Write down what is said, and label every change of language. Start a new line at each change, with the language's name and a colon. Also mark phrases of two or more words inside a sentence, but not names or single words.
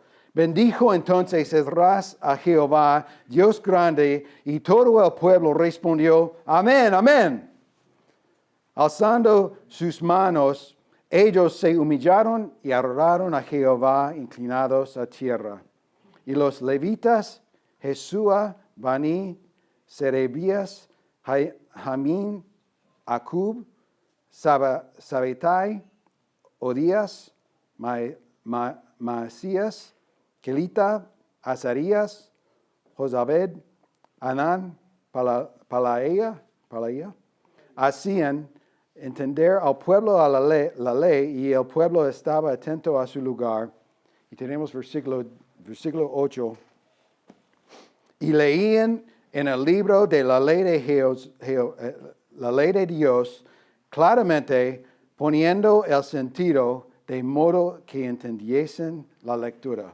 Spanish: Bendijo entonces Esdras a Jehová, Dios grande, y todo el pueblo respondió, amén, amén. Alzando sus manos, ellos se humillaron y adoraron a Jehová inclinados a tierra. Y los levitas, Jesúa, Bani, Serebías, Jamín, Acub, Sabetai, Odías, Maasías, Kelita, Azarías, Josabed, Anán, Palaía, hacían entender al pueblo a la ley, y el pueblo estaba atento a su lugar. Y tenemos versículo 8. Y leían en el libro de la ley de Dios, claramente poniendo el sentido de modo que entendiesen la lectura.